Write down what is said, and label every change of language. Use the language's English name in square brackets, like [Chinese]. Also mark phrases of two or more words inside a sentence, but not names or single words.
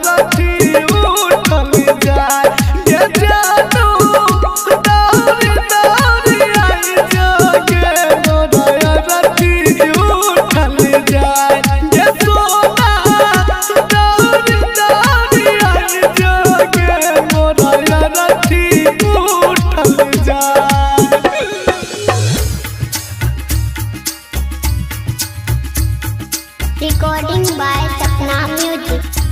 [Bhojpuri] अरथी उठल जाए ये जानू दौड़ी दौड़ी आई जागे मोरा अरथी उठल जाए ये सोना दौड़ी दौड़ी आई जागे मोरा अरथी उठल जाए। [English] Recording by Sapna Music.